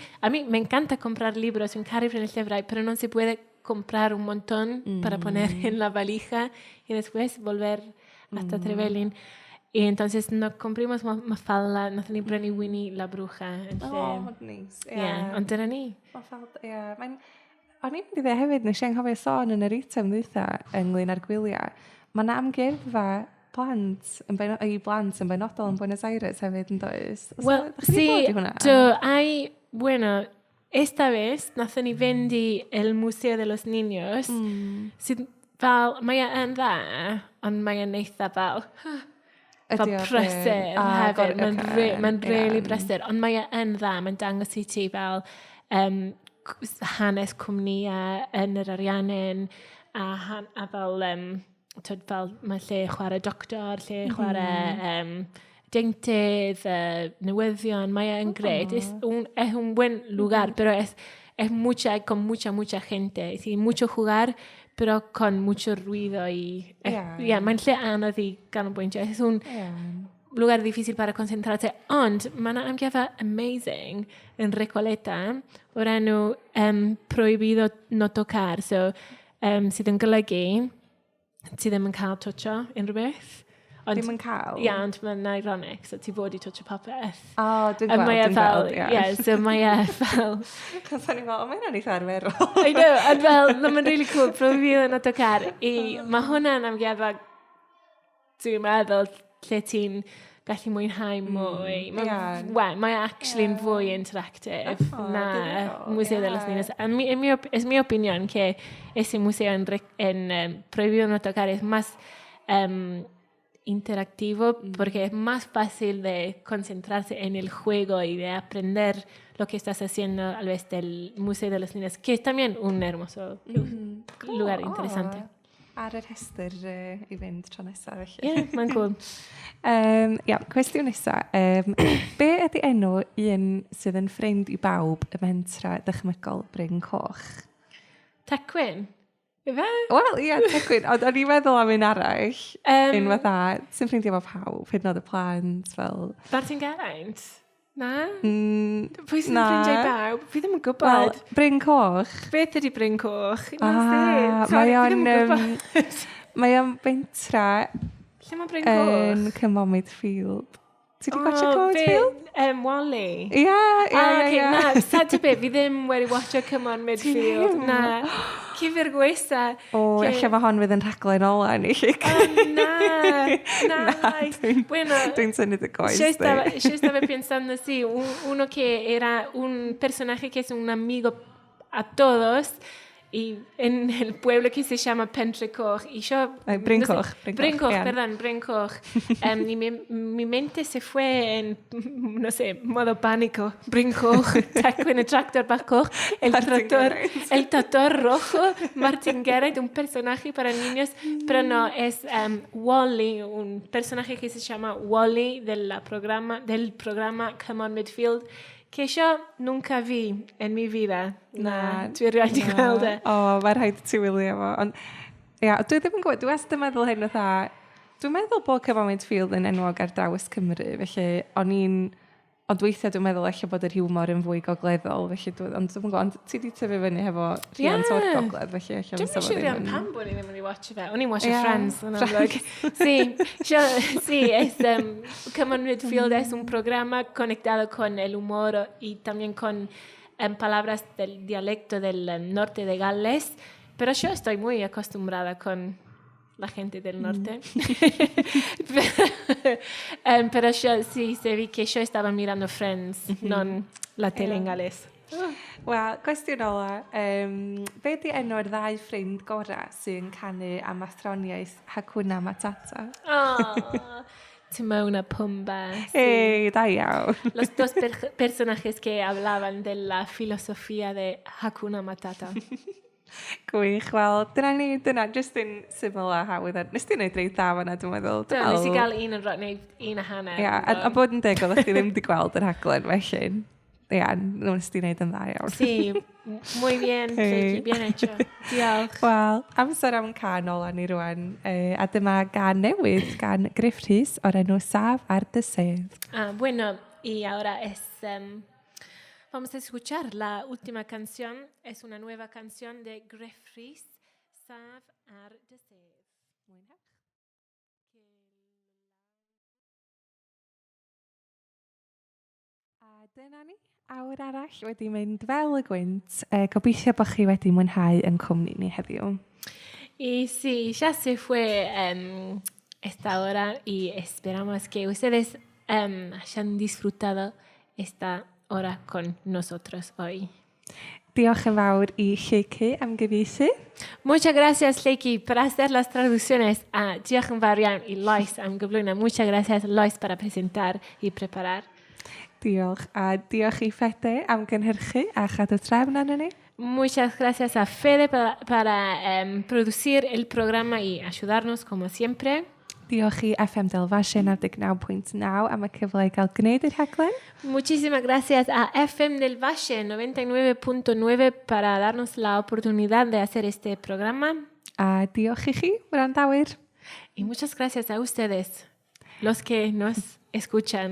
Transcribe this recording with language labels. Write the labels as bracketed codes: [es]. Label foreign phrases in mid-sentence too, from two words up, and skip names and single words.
[es] A mí me encanta comprar libros, me encanta el libro, pero no se puede comprar un montón para poner en la valija y después volver hasta Trevelin. Y entonces no compramos Mafalda, no tenim brynu Winnie la Bruja. [cy] Nice. Ond dyna ni. Mafalda, ie. O'n i'n mynd i ddweud hefyd, nes i'n cofio sôn yn yr eitem ddwytha ynglyn â'r gwyliau. Mae yna amgueddfa blant yn benodol yn Buenos Aires hefyd yn does? Well, [es] sí, hay, bueno, esta vez [cy] nathon ni fynd i [es] el Museo de los Niños, [cy] sydd fel, mae yn dda, ond mae yn eitha fel prysur hefyd. Mae'n really prysur, ond mae yn dda, mae'n dangos i ti fel hanes cwmnïau yn yr ariannyn a fel mae lle chwarae doctor, lle chwarae deintydd, newyddion, mae yn gred. [es] Es un buen lugar, pero es con mucha gente. Es mucho jugar, pero con mucho ruido y [cy] mae'n lle anodd i ganolbwyntio. [es] Es un lugar difícil para concentrarse. [cy] Ond mae yna amgueddfa amazing yn Recoleta o'r enw Prohibido No Tocar. So, sydd yn golygu ti ddim yn cael twtio unrhyw beth. Ddim yn cael? Ia, ond mae'n ironic, so ti fod i twtio popeth. Dwi'n gweld, so mae fel... Cos o'n i'n fel, mae'n eitha arferol. [en] I know, [cy] ond fel, mae'n really cool, Prohibido No Tocar. I mae hwnna'n amgueddfa, dwi'n meddwl, lle ti'n gallu mwynhau mwy. Mae actually yn fwy interactive na Museo de los Niños. [es] Es mi opinión que ese museo en Prohibido No Tocar es más interactivo porque es más fácil de concentrarse en el juego y de aprender lo que estás haciendo a vez del Museo de los Niños, que es también un hermoso lugar interesante. [cy] Ar yr rhestr i fynd tro nesaf. Ie, mae'n cool. Cwestiwn nesaf. Be ydy enw un sydd yn ffrind i bawb y mentra dychmygol Bryn Coch? Tecwyn? Ife? Wel, ie, Tecwyn. Ond o'n i'n meddwl am un arall. Un fatha, sy'n ffrindio efo pawb, hyd yn oed y plant, fel... Bartyn Geraint? Na? Pwy sy'n ffrindiau bawb? Fi ddim yn gwybod. Wel, Bryn Coch. Beth ydy Bryn Coch? Mae o'n bentra... Lle mae Bryn Coch? Yn Cymomid Field. Ti wedi gwachio Cymomid Field? Wally? Ie. Na, [en] sad to bit, [cy] fi ddim wedi watcho Cymomid Field. Na. [es] qué vergüenza. [cy] O, eich mae hon fydd yn rhaglen ola ni. [es] Bueno, [cy] Dwi'n symud y goes. [es] yo estaba pensando, sí, uno que era un personaje que es un amigo a todos y en el pueblo que se llama Pentrecoch y yo... Bryncoch. Bryncoch, perdón, Bryncoch. Y mi mente se fue en, no sé, modo pánico. Bryncoch, con el tractor Bacoch, el tractor rojo, Martin Garrett, un personaje para niños, pero no, es Wally, un personaje que se llama Wally del programa Come On Midfield, que yo nunca vi en mi vida. [cy] Dwi rhaid i gweld e. O, mae rhaid ti wylio fo. Ond, ia, dwi ddim yn gwybod, dwi wastad yn meddwl hyn o dda. Dwi'n meddwl bod Come On Midfield yn enwog ar draws Cymru, felly ond weithiau dwi'n meddwl eich bod yr hiwmor yn fwy gogleddol, felly ond dwi'n gwybod, ti di tyfu fyny hefo rhiant o'r gogledd, felly eich Dwi'n siŵr iawn pam bod ni ddim wedi watch fe. O'n i'n watch Friends. [es] Sí, es Come On Midfield es un programa conectado con el humor y también con palabras del dialecto del norte de Gales, pero yo estoy muy acostumbrada con la gente del norte. Pero yo sí, se vi que yo estaba mirando Friends, non la tele en galés. [cy] Wel, cwestiwn ola. Be di enw'r ddau ffrind gorau sy'n canu am athroniaeth Hakuna Matata? [es] Timón y Pumba. [cy] Sí. Da iawn. [es] Los dos personajes que hablaban de la filosofía de Hakuna Matata. [cy] Gwych, wel, dyna just yn syml a hawdd. Nes ti'n neud reit dda fan'na, dwi'n meddwl. Nes i gael un a hanner. Ia, a bod yn deg, oeddech chi ddim wedi gweld yr rhaglen felly. Ia, nes ti'n neud yn dda iawn. [es] Sí, muy bien, bien hecho. [cy] Diolch. Wel, amser am can ola ni rwan. A dyma gan newydd, gan Gruff Rhys, o'r enw Saf ar dy sedd. [es] Bueno, y ahora vamos a escuchar la última canción. Es una nueva canción de Gruff Rhys, Saf ar dy sedd. Mwynhewch. [cy] A dyna ni, awr arall wedi mynd fel y gwynt. Gobeithio bod chi wedi mwynhau yn cwmni ni heddiw. [es] Y sí, ya se fue esta hora y esperamos que ustedes hayan disfrutado esta hora con nosotros hoy. [cy] Diolch yn fawr I Lleucu am gyfieithu. [es] Muchas gracias, Lleucu, por hacer las traducciones. [cy] Diolch yn fawr iawn I Lois am gyflwyno. [es] Muchas gracias, Lois, para presentar y preparar. [cy] Diolch. A diolch I Fede am gynhyrchu a chadw trefn arno ni. [es] Muchas gracias a Fede para producir el programa y ayudarnos como siempre. [cy] Diolch I FM Delfasio 99.9 am y cyfle I gael gwneud yr rhaglen. [es] Muchísimas gracias a FM del Valle 99.9 para darnos la oportunidad de hacer este programa. [cy] A diolch I chi, wrandawyr. [es] Y muchas gracias a ustedes, los que nos escuchan.